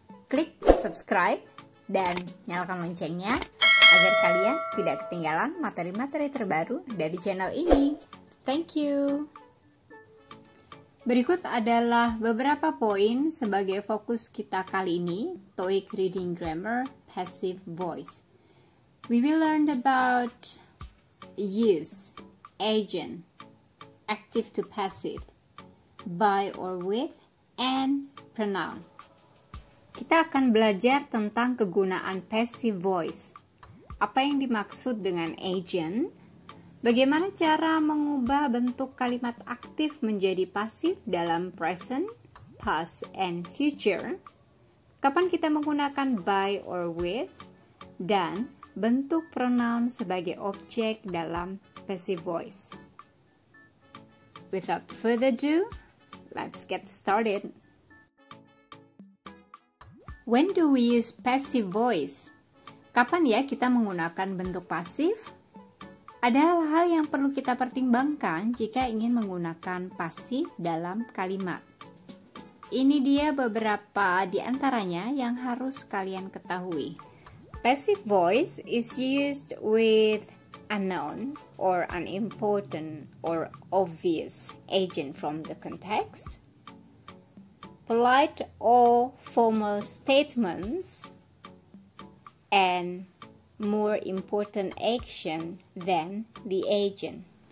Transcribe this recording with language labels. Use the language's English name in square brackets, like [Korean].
[Indonesian] Klik subscribe dan nyalakan loncengnya agar kalian tidak ketinggalan materi-materi terbaru dari channel ini. [English] Thank you. [Indonesian] Berikut adalah beberapa poin sebagai fokus kita kali ini, TOEIC Reading Grammar Passive Voice. [English] We will learn about use, agent, active to passive, by or with, and pronoun. [Indonesian] Kita akan belajar tentang kegunaan passive voice. Apa yang dimaksud dengan agent? Bagaimana cara mengubah bentuk kalimat aktif menjadi pasif dalam [English] present, past, and future? [Indonesian] Kapan kita menggunakan [English] by or with? [Indonesian] Dan bentuk pronoun sebagai objek dalam passive voice. [English] Without further ado, let's get started. When do we use passive voice? [Indonesian] Kapan ya kita menggunakan bentuk pasif? Ada hal-hal yang perlu kita pertimbangkan jika ingin menggunakan pasif dalam kalimat. Ini dia beberapa di antaranya yang harus kalian ketahui. [English] Passive voice is used with a noun or unimportant or obvious agent from the context, polite or formal statements, and more important action than the agent.